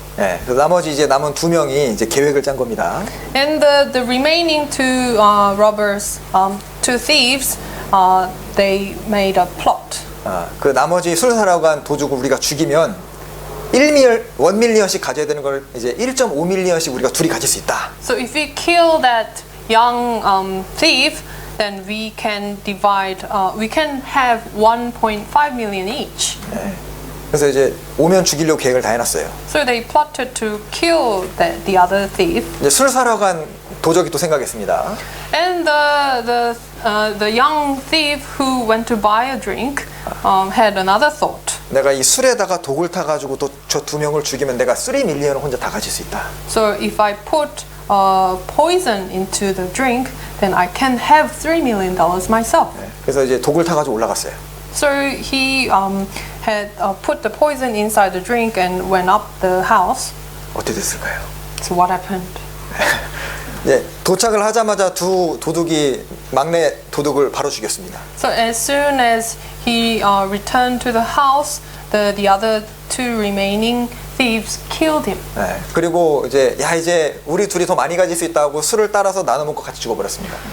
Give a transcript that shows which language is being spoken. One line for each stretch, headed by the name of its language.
Korean: 그래서 나머지 이제 남은 2명이 이제 계획을 짠 겁니다.
English: And the remaining two robbers, two thieves, they made a plot.
Korean: 그 나머지 술 사러 간 도둑을 우리가 죽이면 1 밀리언씩 가져야 되는 걸 이제 1.5 밀리언씩 우리가 둘이 가질 수 있다.
English: So if we kill that young thief, then we can divide. We can have 1.5 million each.
Korean: 그래서 이제 오면 죽이려고 계획을 다 해놨어요.
English: So they plotted to kill the other thief.
Korean: 이제 술 사러 간 도적이 또 생각했습니다.
English: And the young thief who went to buy a drink had another thought.
Korean: 내가 이 술에다가 독을 타가지고 또 저 2명을 죽이면 내가 3 밀리언을 혼자 다 가질 수 있다.
English: So if I put poison into the drink, then I can have $3 million myself.
Korean: 그래서 이제 독을 타가지고 올라갔어요.
English: So he had put the poison inside the drink and went up the house.
Korean: 어떻게 됐을까요?
English: So what happened?
Korean: 예, 도착을 하자마자 두 도둑이 막내 도둑을 바로 죽였습니다.
English: So as soon as he returned to the house, the other two remaining thieves killed him.
Korean: 그리고 이제 우리 둘이 더 많이 가질 수 있다고 술을 따라서 나눠 먹고 같이 죽어버렸습니다.